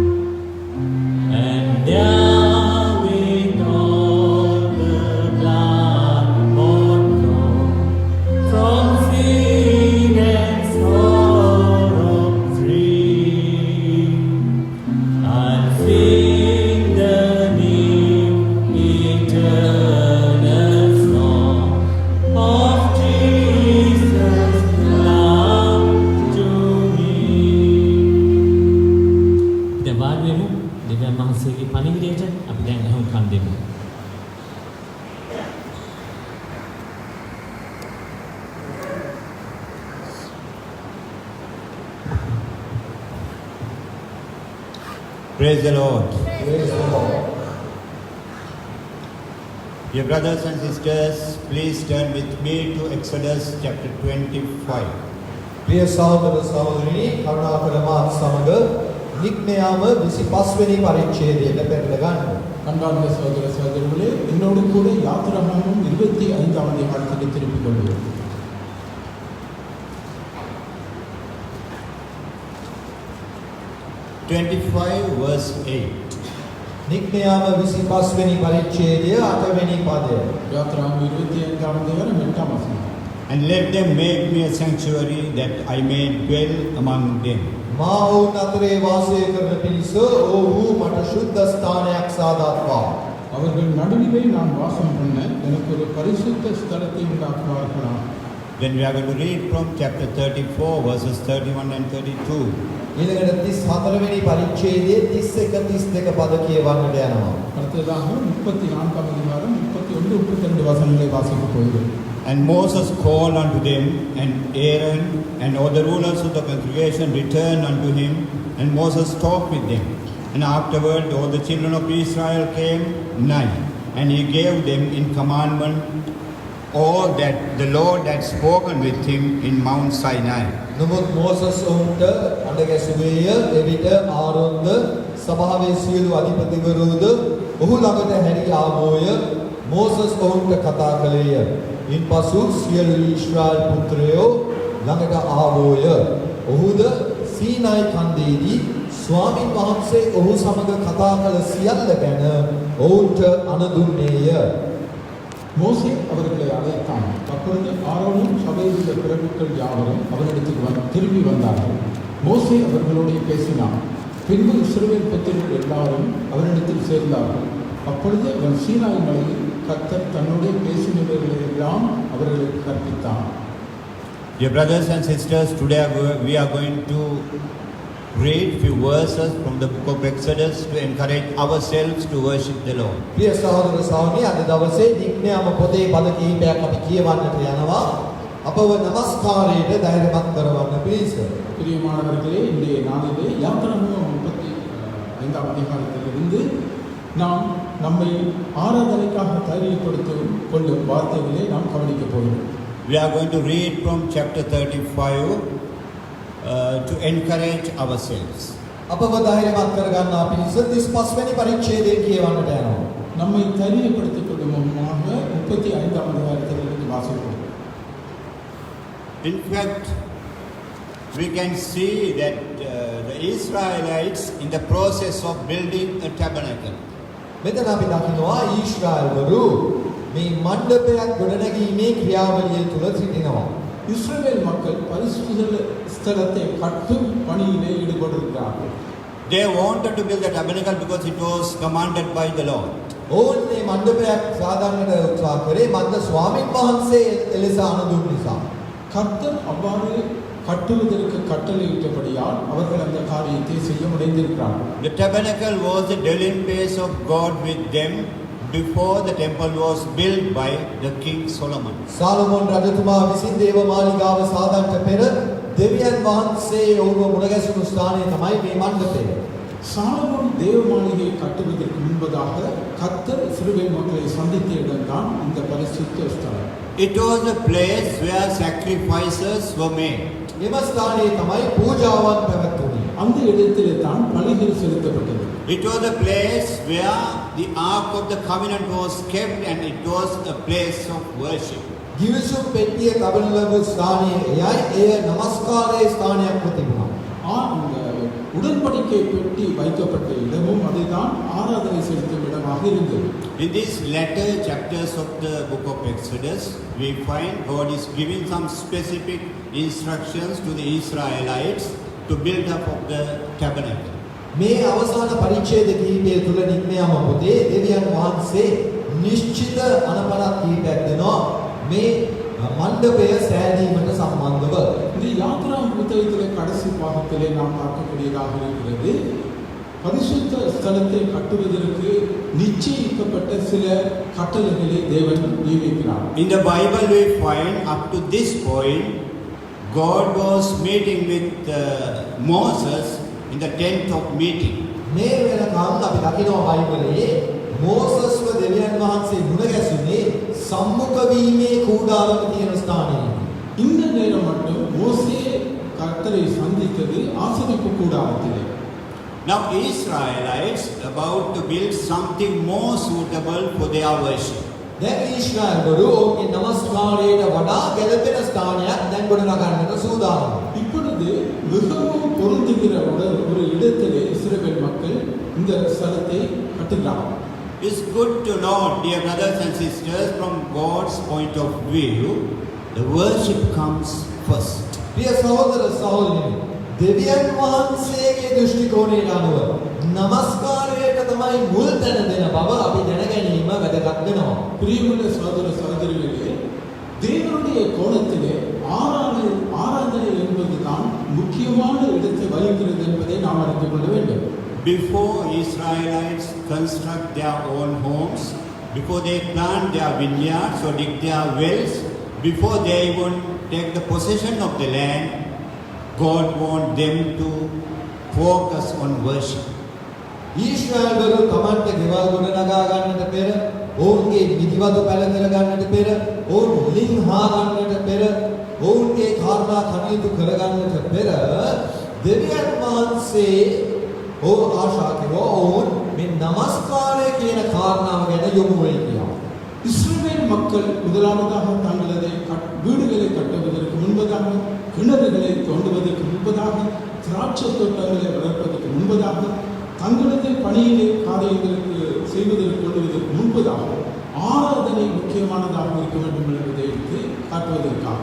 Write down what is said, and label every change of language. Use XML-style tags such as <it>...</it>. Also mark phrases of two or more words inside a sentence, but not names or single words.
<en>And there with all the blood bought gone, from sin and sorrow free, I'll sing the new eternal song of Jesus' love to me.</en> <si>දැන් වාඩි වෙමු. දෙවියන් වහන්සේගේ පණිවිඩයට අපි දැන් අහුම්කම් දෙමු.</si> <en>Praise the Lord. Praise the Lord. Dear brothers and sisters, please turn with me to Exodus chapter 25.</en> <si>ප්‍රිය සහෝදර සහෝදරිනි කරුණාකර මාත් සමග නික්මයාම 25 වෙනි පරිච්ඡේදයට පෙරළ ගන්න.</si> <ta>அன்பார்ந்த சகோதர சகோதரிகளே, என்னோடு கூட யாத்திராகமம் 25ஆம் அதிகாரத்துக்கு திருப்பிக் கொள்வோம்.</ta> <en>verse 8.</en> <si>නික්මයාම 25 වෙනි පරිච්ඡේදය 8 වෙනි පදය.</si> <ta>யாத்திராகமம் 25ஆம் அதிகாரம் 8ஆம் வசனம்.</ta> <en>And let them make me a sanctuary that I may dwell among them.</en> <si>මා ඔවුන් අතරේ වාසය කරන පිණිස ඔව්හු මට ශුද්ධ ස්ථානයක් සාදත්වා.</si> <ta>அவர்கள் நடுவிலே நான் வாசம் பண்ண எனக்கு ஒரு பரிசுத்த ஸ்தலத்தை உண்டாக்குவார்களாம்.</ta> <en>Then we are going to read from chapter 34 verses 31 and 32.</en> <si>ඊළඟට 34 වෙනි පරිච්ඡේදයේ 31 32 පද කියවන්නට යනවා.</si> <ta>அடுத்ததாக 34ஆம் அதிகாரம் 31 32 வசனங்களை வாசிக்க போகிறோம்.</ta> <en>And Moses called unto them, and Aaron and all the rulers of the congregation returned unto him, and Moses talked with them. And afterward all the children of Israel came nigh, and he gave them in commandment all that the Lord had spoken with him in Mount Sinai.</en> <si>නමුත් මෝසස් ඔවුන්ට අඬ ගැසුවේය. එවිට ආරොන්ද සභාවේ සියලු අධිපතිවරුද ඔහු ළඟට හැරී ආවෝය. මෝසස් ඔවුන්ට කතා කළේය. ඉන්පසු සියලු ඊශ්‍රායල් පුත්‍රයෝ ළඟට ආවෝය. ඔහුද සීනායි කන්දේදී ස්වාමීන් වහන්සේ ඔහු සමග කතා කළ සියල්ල ගැන ඔවුන්ට අනදුන්නේය.</si> <ta>மோசே அவர்களை அழைத்தான். அப்பொழுது ஆரோனும் சபையில் உள்ள பிரபுக்கள் யாவரும் அவனிடத்துக்கு திரும்பி வந்தார்கள். மோசே அவர்களோடு பேசினான். பின்பு இஸ்ரவேல் புத்திரர்கள் எல்லாரும் அவனிடத்தில் சேர்ந்தார்கள். அப்பொழுது அவன் சீனாய் மலையில் கர்த்தர் தன்னுடைய பேசினவர்களை எல்லாம் அவர்களுக்கு கற்பித்தான்.</ta> <en>Dear brothers and sisters, today we are going to read few verses from the book of Exodus to encourage ourselves to worship the Lord.</en> <si>ප්‍රිය සහෝදර සහෝදරනි අද දවසේ නික්මයාම පොතේ පද කිහිපයක් අපි කියවන්නට යනවා. අපව නමස්කාරයට ධෛර්යමත් කරවන්න පිණිස.</si> <ta>பிரியமானவர்களே, இன்றைய நாளிலே யாத்திராகமம் 35ஆம் அதிகாரத்திலிருந்து நாம் நம்மை ஆராதனைக்காக தயாரிப்படுத்திக் கொள்ளும் வார்த்தைகளை நாம் கவனிக்கப் போகிறோம்.</ta> <en>We are going to read from chapter 35 to encourage ourselves.</en> <si>අපව ධෛර්යමත් කරගන්නා පිණිස 35 වෙනි පරිච්ඡේදය කියවන්නට යනවා.</si> <ta>நம்மை தயாரிப்படுத்திக் கொள்ளும் முகமாக 35ஆம் அதிகாரத்திலிருந்து வாசிப்போம்.</ta> <en>In fact, we can see that the Israelites in the process of building a tabernacle.</en> <si>මෙතන අපි දකිනවා ඊශ්‍රායල්වරු මේ මණ්ඩපයක් ගොඩනැගීමේ ක්‍රියාවලිය තුල සිටිනවා.</si> <ta>இஸ்ரவேல் மக்கள் பரிசுத்த ஸ்தலத்தை கட்டும் பணியிலே ஈடுபட்டிருக்கிறார்கள்.</ta> <en>They wanted to build the tabernacle because it was commanded by the Lord.</en> <si>ඕන් මේ මණ්ඩපයක් සාදාන්නට උත්සාහ කරේ මන්ද ස්වාමීන් වහන්සේ එලෙස අනුදුන් නිසා.</si> <ta>கர்த்தர் அவ்வாறு கட்டுவதற்கு கட்டளையிட்டபடியால் அவர்கள் அந்த காரியத்தை செய்ய முனைந்திருக்கிறார்கள்.</ta> <en>The tabernacle was the dwelling place of God with them, before the temple was built by the King Solomon.</en> <si>සාලමෝන් රජතුමා විසින් දේව මාලිගාව සාදන්නට පෙර දෙවියන් වහන්සේ ඔහුව මුණගැසුණු ස්ථානය තමයි මේ මණ්ඩපය.</si> <ta>சாலமோன் தேவ மாளிகையை கட்டுவதற்கு முன்பதாக கர்த்தர் இஸ்ரவேல் மக்களை சந்தித்த இடம்தான் இந்த பரிசுத்த ஸ்தலம்.</ta> <en>It was a place where sacrifices were made.</en> <si>එම ස්ථානයේ තමයි පූජාවන් පැවැත්වුණේ.</si> <ta>அந்த இடத்திலே தான் பலிகள் செலுத்தப்பட்டது.</ta> <en>It was a place where the Ark of the Covenant was kept, and it was a place of worship.</en> <si>ගිවිසුම් පෙට්ටිය තබන ලැබූ ස්ථානය එයයි එය නමස්කාරයේ ස්ථානයක්ව තිබුණා.</si> <ta>அந்த உடன்படிக்கை பெட்டி வைக்கப்பட்ட இடமும் அதுதான் ஆராதனை செலுத்தும் இடமாக இருந்தது.</ta> <en>In these latter chapters of the book of Exodus, we find God is giving some specific instructions to the Israelites to build up of the tabernacle.</en> <si>මේ අවසාන පරිච්ඡේද කිහිපය තුල නික්මයාම පොතේ දෙවියන් වහන්සේ නිශ්චිත අනපනත් කිහිපයක් දෙනවා මේ මණ්ඩපය සෑදීමට සම්බන්ධව.</si> <ta>இந்த யாத்ரா புத்தகத்திலே கடைசி பாகத்திலே நாம் பார்க்கக்கூடியதாக இருக்கிறது. பரிசுத்த ஸ்தலத்தை கட்டுவதற்கு நிச்சயிக்கப்பட்ட சில கட்டளைகளை தேவன் நியமிக்கிறார்.</ta> <en>In the Bible, we find up to this point, God was meeting with Moses in the tent of meeting.</en> <si>මේ වෙනකම් අපි දකිනවා බයිබලයේ මෝසස්ව දෙවියන් වහන්සේ මුණ ගැසුනේ සම්මුඛ වීමේ කූඩාරම තියෙන ස්ථානයේ.</si> <ta>இந்த நேரம் மட்டும் மோசே கர்த்தரை சந்தித்தது ஆசரிப்பு கூடாரத்திலே.</ta> <en>Now Israelites about to build something more suitable for their worship.</en> <si>දැන් ඊශ්‍රායල්වරු ඔවුන්ගේ නමස්කාරයට වඩා ගැළපෙන ස්ථානයක් දැන් ගොඩනගන්නට සූදානම්.</si> <ta>இப்பொழுது மிகவும் பொருந்துகிற ஒரு இடத்திலே இஸ்ரவேல் மக்கள் இந்த ஸ்தலத்தை கட்டுகிறார்கள்.</ta> <en>It's good to know, dear brothers and sisters, from God's point of view, the worship comes first.</en> <si>ප්‍රිය සහෝදර සහෝදරියනි දෙවියන් වහන්සේගේ දෘෂ්ටි කෝණයට අනුව නමස්කාරයට තමයි මුල් තැන දෙන බව අපි දැන ගැනීම වැදගත් වෙනවා.</si> <ta>பிரியமுள்ள சகோதர சகோதரிகளே, தேவனுடைய கோணத்திலே ஆராதனை என்பதுதான் முக்கியமான இடத்தை வகிக்கிறது என்பதை நாம் அறிந்து கொள்ள வேண்டும்.</ta> <en>Before Israelites construct their own homes, before they plant their vineyards or dig their wells, before they even take the possession of the land, God wants them to focus on worship.</en> <si>ඊශ්‍රායල්වරු තමන්ට ගෙවල් ගොඩනගා ගන්නට පෙර ඔවුන්ගේ නිදිවතු පැල කර ගන්නට පෙර ඔවුන් මුලින් හා ගන්නට පෙර ඔවුන්ගේ කාරණා කටයුතු කර ගන්නට පෙර දෙවියන් වහන්සේ ඔවුන් ආශා කෙරුවා ඔවුන් මේ නමස්කාරය කියන කාරණාව ගැන යොමු වෙයි කියලා.</si> <ta>இஸ்ரவேல் மக்கள் முதலாவதாக தங்களது வீடுகளை கட்டுவதற்கு முன்பதாக, கிணறுகளை தோண்டுவதற்கு முன்பதாக, திராட்சை தோட்டங்களை வளர்ப்பதற்கு முன்பதாக, தங்களது பணியிலே காரியங்களுக்கு செய்வதற்கு கொள்வதற்கு முன்பதாக ஆராதனை முக்கியமானதாக இருக்க வேண்டும் என்பதை எடுத்து காட்டுவதற்காக.</ta>